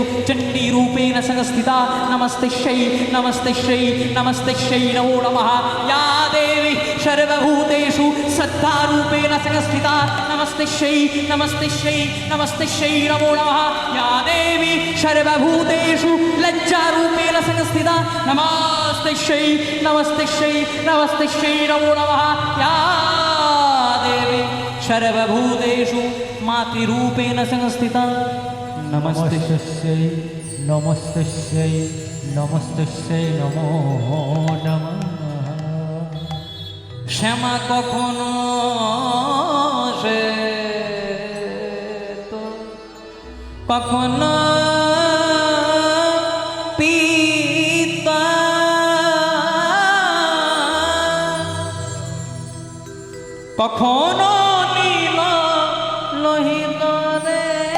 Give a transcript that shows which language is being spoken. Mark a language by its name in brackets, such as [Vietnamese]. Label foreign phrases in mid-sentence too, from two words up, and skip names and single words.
[Sanskrit] चंडी रूपेण संस्थिता नमस्ते श्री नमस्ते श्री नमस्ते श्री नमो नमः या देवी सर्वभूतेषु सत्ता रूपेण संस्थिता नमस्ते श्री नमस्ते श्री नमस्ते श्री नमो नमः या देवी सर्वभूतेषु लज्जा रूपेण संस्थिता नमस्ते श्री नमस्ते श्री नमस्ते श्री नमो नमः या देवी सर्वभूतेषु मातृरूपेण संस्थिता नमस्ते नमस्तस्यै नमस्तस्यै नमो नमः [Bangla] শ্যামা কখনো সে তো কখনো পিতা কখনো নীল লোহিত রে